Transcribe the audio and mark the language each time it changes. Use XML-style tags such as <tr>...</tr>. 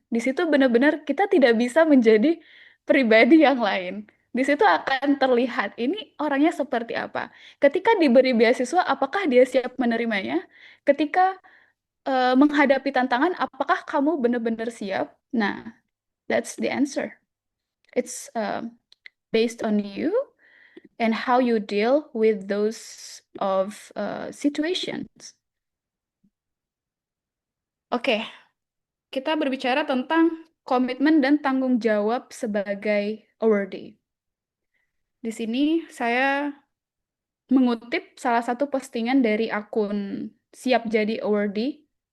<id>Di situ benar-benar kita tidak bisa menjadi pribadi yang lain. Di situ akan terlihat ini orangnya seperti apa. Ketika diberi beasiswa, apakah dia siap menerimanya? Ketika menghadapi tantangan, apakah kamu benar-benar siap?</id> <en>Nah, that's the answer. It's based on you and how you deal with those of situations.</en> <id>Oke, kita berbicara tentang komitmen dan tanggung jawab sebagai awardee. Di sini saya mengutip salah satu postingan dari akun Siap Jadi Awardee.</id>